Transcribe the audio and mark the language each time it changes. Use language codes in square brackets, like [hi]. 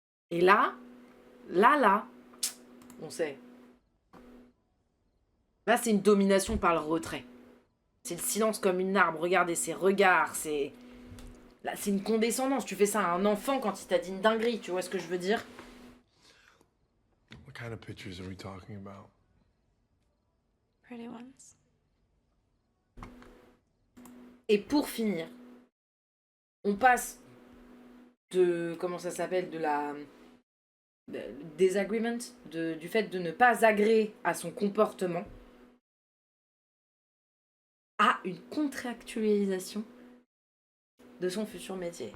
[fr] Et là, on sait. Là, c'est une domination par le retrait. C'est le silence comme une arme. Regardez ses regards, c'est... Là, c'est une condescendance. Tu fais ça à un enfant quand il t'a dit une dinguerie. Tu vois ce que je veux dire? [en] What kind of pictures are we talking about? Pretty ones. [fr] Et pour finir, on passe de... Comment ça s'appelle? De la... Disagreement, du fait de ne pas agréer à son comportement à une contractualisation de son futur métier.